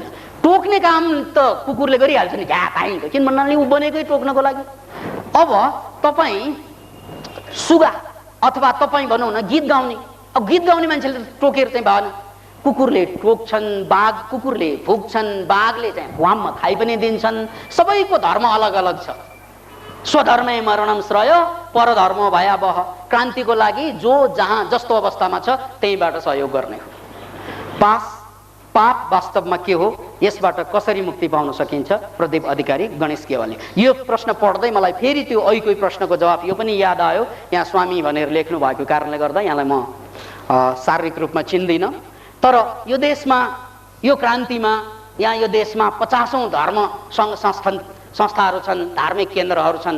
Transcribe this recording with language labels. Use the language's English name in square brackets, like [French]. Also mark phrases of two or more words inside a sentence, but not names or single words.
[Nepali] टोक्ने काम त कुकुरले गरिहाल्छ नि, घा पाइन्छ, किन भन्नाले ऊ बनेकै टोक्नको लागि। अब तपाईँ सुगा अथवा तपाईँ भनौँ न गीत गाउने, अब गीत गाउने मान्छेले टोकेर चाहिँ भएन। कुकुरले टोक्छन्, बाघ कुकुरले भुक्छन्, बाघले चाहिँ भुवाममा खाइ पनि दिन्छन्। सबैको धर्म अलग अलग छ। [Sanskrit] स्वधर्मै मरणम श्रेय, परधर्म भयावह। [Nepali] क्रान्तिको लागि जो जहाँ जस्तो अवस्थामा छ त्यहीबाट सहयोग गर्ने हो। पाप वास्तवमा के हो, यसबाट कसरी मुक्ति पाउन सकिन्छ? प्रदीप अधिकारी, गणेश केवाली। यो प्रश्न पढ्दै मलाई फेरि त्यो अहिलेको प्रश्नको जवाब यो पनि याद आयो। यहाँ स्वामी भनेर लेख्नु भएको कारणले गर्दा यहाँलाई म शारीरिक रूपमा चिन्दिनँ, तर यो देशमा, यो क्रान्तिमा, यहाँ यो देशमा 50औं धर्म संस्थाहरू छन्, धार्मिक केन्द्रहरू छन्।